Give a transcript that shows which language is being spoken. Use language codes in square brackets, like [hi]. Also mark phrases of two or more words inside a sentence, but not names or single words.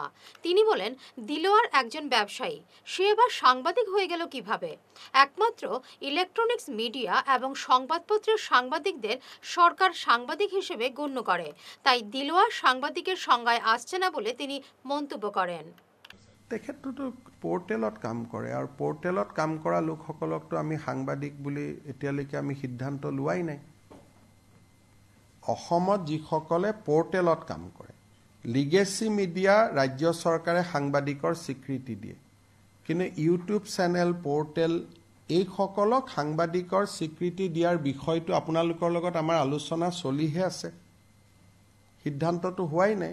[bn] তিনি বলেন, দিলওয়ার একজন ব্যবসায়ী, সে এবার সাংবাদিক হয়ে গেল কিভাবে? একমাত্র [en] electronics media [bn] এবং সংবাদপত্রের সাংবাদিকদের সরকার সাংবাদিক হিসেবে গণ্য করে, তাই দিলওয়ার সাংবাদিকের সংজ্ঞায় আসছে না বলে তিনি মন্তব্য করেন। [as] তেখেতটো পোর্টেলত কাম কৰে আৰু পোর্টেলত কাম কৰা লোকসকলকতো আমি সাংবাদিক বুলি এতিয়ালৈকে আমি সিদ্ধান্ত লোৱাই নাই। অসমত যিসকলে পোর্টেলত কাম কৰে, [en] legacy media [as] ৰাজ্য চৰকাৰে সাংবাদিকৰ স্বীকৃতি দিয়ে, কিন্তু ইউটিউব চেনেল, পোর্টেল এইসকলক সাংবাদিকৰ স্বীকৃতি দিয়াৰ বিষয়টো আপোনালোকৰ লগত আমাৰ আলোচনা চলিহে আছে, সিদ্ধান্তটো হোৱাই নাই।